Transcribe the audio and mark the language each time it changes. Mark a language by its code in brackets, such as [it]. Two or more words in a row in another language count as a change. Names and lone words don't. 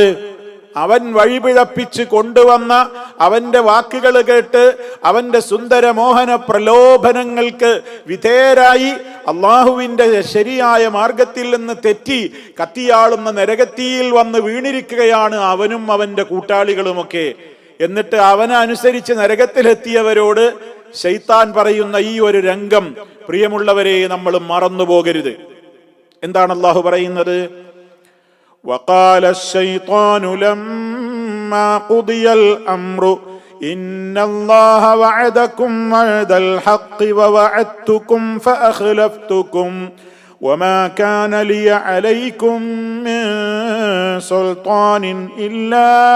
[ml] അവൻ വഴിപിഴപ്പിച്ച് കൊണ്ടുവന്ന അവന്റെ വാക്കുകൾ കേട്ട് അവന്റെ സുന്ദര മോഹന പ്രലോഭനങ്ങൾക്ക് വിധേയരായി അള്ളാഹുവിന്റെ ശരിയായ മാർഗത്തിൽ നിന്ന് തെറ്റി കത്തിയാളുന്ന നരകത്തിയിൽ വന്ന് വീണിരിക്കുകയാണ് അവനും അവന്റെ കൂട്ടാളികളുമൊക്കെ. എന്നിട്ട് അവനെ അനുസരിച്ച് നരകത്തിലെത്തിയവരോട് ശൈത്താൻ പറയുന്ന ഈ ഒരു രംഗം, പ്രിയമുള്ളവരെ, നമ്മൾ മറന്നുപോകരുത്. എന്താണ് അള്ളാഹു പറയുന്നത്? [ar] وقال الشيطان لما قضي الأمر إن الله وعدكم وعد الحق ووعدتكم فأخلفتكم وما كان لي عليكم من سلطان إلا